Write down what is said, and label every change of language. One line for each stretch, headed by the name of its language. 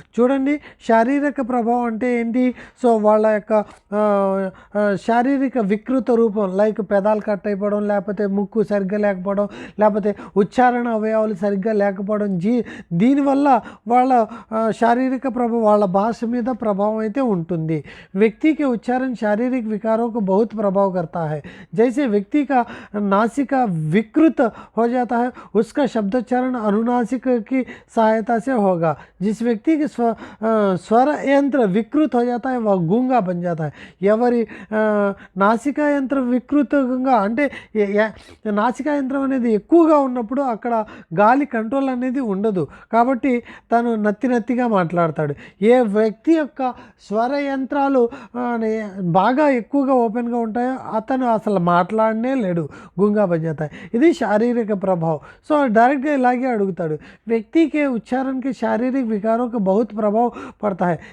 Telugu: చూడండి, శారీరక ప్రభావం అంటే ఏంటి, సో వాళ్ళ యొక్క శారీరక వికృత రూపం లైక్ పెదాలు కట్ అయిపోవడం, లేకపోతే ముక్కు సరిగ్గా లేకపోవడం, లేకపోతే ఉచ్చారణ అవయవాలు సరిగ్గా లేకపోవడం, దీనివల్ల వాళ్ళ శారీరక ప్రభావం వాళ్ళ భాష మీద ప్రభావం అయితే ఉంటుంది।
Hindi: व्यक्ति के उच्चारण शारीरिक विकारों को बहुत प्रभाव करता है। जैसे व्यक्ति का नासिका विकृत हो जाता है, उसका शब्दोच्चारण अनुनासिक की सहायता से होगा। जिस व्यक्ति के स्वर यंत्र विकृत हो जाता है वह गूंगा बन जाता है।
Telugu: ఎవరి నాసికా యంత్ర వికృతంగా అంటే నాసికా యంత్రం అనేది ఎక్కువగా ఉన్నప్పుడు అక్కడ గాలి కంట్రోల్ అనేది ఉండదు, కాబట్టి తను నత్తిగా మాట్లాడతాడు। ఏ వ్యక్తి యొక్క స్వర యంత్రాలు బాగా ఎక్కువగా ఓపెన్గా ఉంటాయో అతను అసలు మాట్లాడనే లేడు,
Hindi: గూంగా बन जाता है।
Telugu: ఇది శారీరక ప్రభావం। సో డైరెక్ట్గా ఇలాగే అడుగుతాడు,
Hindi: వ్యక్తి के उच्चारण के शारीरिक विकारों का बहुत प्रभाव पड़ता है।